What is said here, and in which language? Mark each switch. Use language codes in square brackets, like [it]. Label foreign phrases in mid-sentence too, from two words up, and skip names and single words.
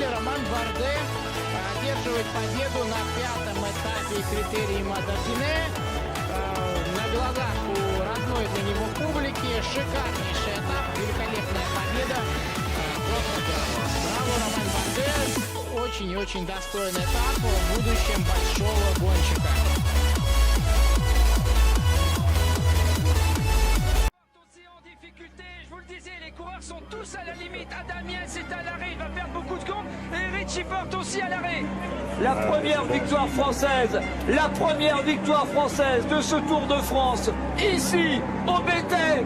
[ru] Роман Барде одерживает победу на 5-м этапе критериума Dauphiné. На глазах у родной для него публики. Шикарнейший этап, великолепная победа. Просто браво. Браво, Роман Барде. Очень и очень достойный этап в будущем большого гонщика. [fr] Je vous le disais, les coureurs sont tous à la limite. Adam Yates est à l'arrêt, il va perdre beaucoup de secondes. Et Richie Porte aussi à l'arrêt. La première victoire française de ce Tour de France, ici, au Béthel.